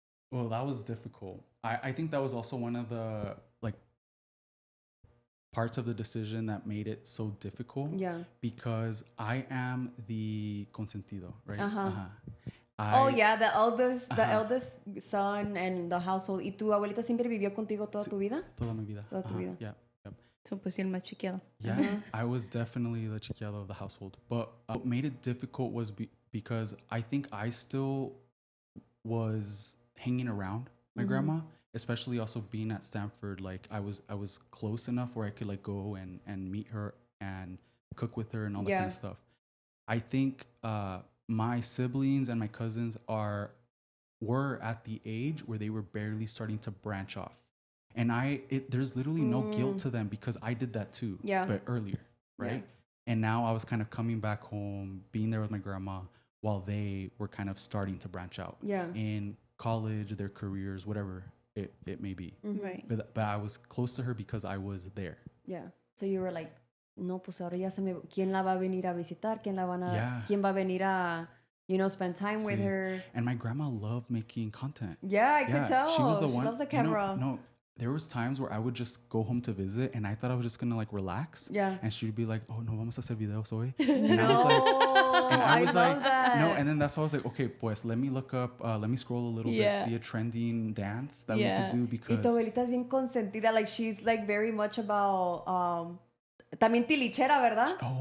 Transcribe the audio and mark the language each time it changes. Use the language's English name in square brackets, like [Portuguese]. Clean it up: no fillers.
[English] Well, that was difficult. I think that was also one of the like parts of the decision that made it so difficult. Yeah. Because I am the consentido, right? Oh yeah, the eldest son and the household. [Spanish] ¿Y tu abuelita siempre vivió contigo toda tu vida? Toda mi vida. Toda tu vida. [English] Yeah. Yep. [Spanish] So, pues, el más chiquito. [English] Yeah, I was definitely the chiquiado of the household. But what made it difficult was because I think I still was hanging around my grandma, especially also being at Stanford. Like I was close enough where I could like go and meet her and cook with her and all that kind of stuff. I think my siblings and my cousins were at the age where they were barely starting to branch off. And there's literally no guilt to them because I did that too, but earlier, right? Yeah. And now I was kind of coming back home, being there with my grandma while they were kind of starting to branch out in college, their careers, whatever it may be. Right. But I was close to her because I was there. Yeah. So you were like, [Spanish] no, pues ahora ya ¿quién la va a venir a visitar? ¿Quién va a venir a, [English] spend time with her? And my grandma loved making content. Yeah, I could tell. She was the one. She loves the camera. There was times where I would just go home to visit and I thought I was just gonna like relax. Yeah. And she'd be like, oh no, [Spanish] vamos a hacer videos hoy. [English] And I was like, that. No, and then that's why I was like, okay, pues let me look up, let me scroll a little bit, see a trending dance that we could do because. [Spanish] Y tu abuelita es bien consentida, [English] like she's like very much about [Spanish] también tilichera, ¿verdad?